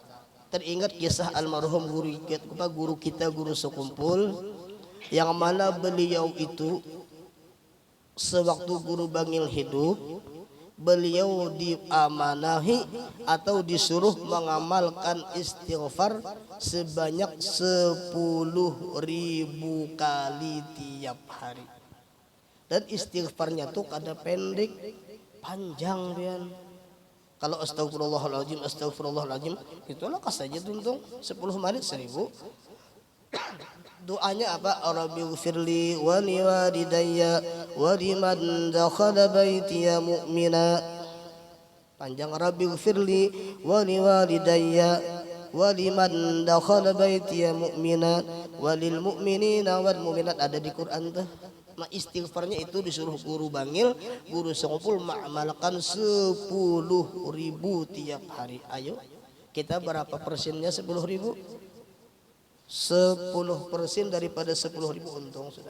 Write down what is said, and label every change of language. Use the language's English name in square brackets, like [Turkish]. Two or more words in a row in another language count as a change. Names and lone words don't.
[Banjar] Teringat kisah almarhum guru kita guru sekumpul yang mana beliau itu sewaktu guru bangil hidup, beliau diamanahi atau disuruh mengamalkan istighfar sebanyak 10.000 kali tiap hari. Dan istighfarnya tuh kada pendek, panjang pian. Kalau astagfirullahaladzim itulah kas saja tuntung 10 menit 1000. Doanya apa? [Arabic] رب اغفر لي ولوالدي ولمن دخل بيتي مؤمنا. [Banjar] Panjang, [Arabic] رب اغفر لي ولوالدي ولمن دخل بيتي مؤمنا وللمؤمنين والمؤمنات. [Banjar] Ada di Quran tuh. Nah istighfarnya itu disuruh guru bangil, guru sekumpul mengamalkan 10.000 tiap hari. Ayo kita berapa persennya 10.000? 10% daripada 10.000 untung sudah.